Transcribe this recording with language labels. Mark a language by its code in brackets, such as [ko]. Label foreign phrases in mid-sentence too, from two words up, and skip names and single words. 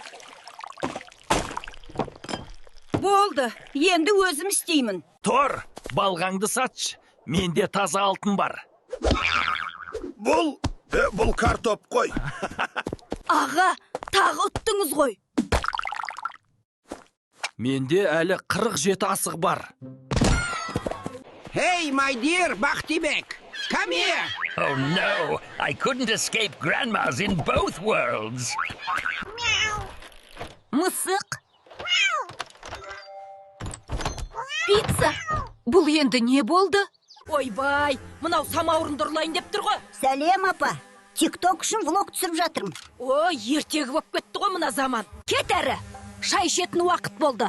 [kk] Болды, енді өзім істеймін. Тор, балғаңды сатшы. Менде таза алтын бар. Бұл картоп қой. Аға, тағы ұттыңыз ғой. Менде әлі 47 асық бар. [en] Hey, my dear Бақтибек, come here. Oh no, I couldn't escape grandmas in both worlds. [kk] Мысық. Пицца. Бұл енді не болды? Ойбай, мынау самаурынды ұрлайын деп тұр ғой. Сәлем, апа. Тикток үшін влог түсіріп жатырмын. Ой, ертегі боп кетті ғой мына заман. Кет әрі, шай ішетін уақыт болды.